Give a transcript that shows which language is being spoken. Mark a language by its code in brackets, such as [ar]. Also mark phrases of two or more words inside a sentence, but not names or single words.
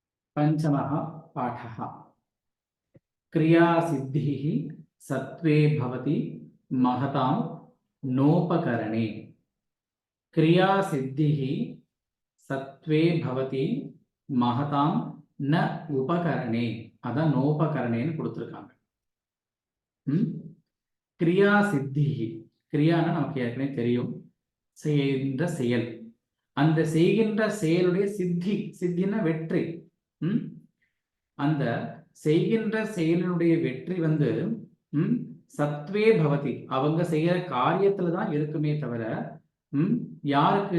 [sa] पंचमः पाठः क्रियासिद्धिः सत्त्वे भवति महतां नोपकरणे क्रियासिद्धिः सत्त्वे भवति महतां न उपकरणे [ta] अதான் நோபகரணேன்னு கொடுத்திருக்காங்க. கிரியா சித்தி கிரியானா நமக்கு ஏற்கனவே தெரியும், செய்கின்ற செயல். அந்த செய்கின்ற செயலுடைய சித்தி, சித்தின்னா வெற்றி. அந்த செய்கின்ற செயலினுடைய வெற்றி வந்து [sa] सत्त्वे भवति, [ta] அவங்க செய்யற காரியத்துல தான் இருக்குமே தவிர யாருக்கு?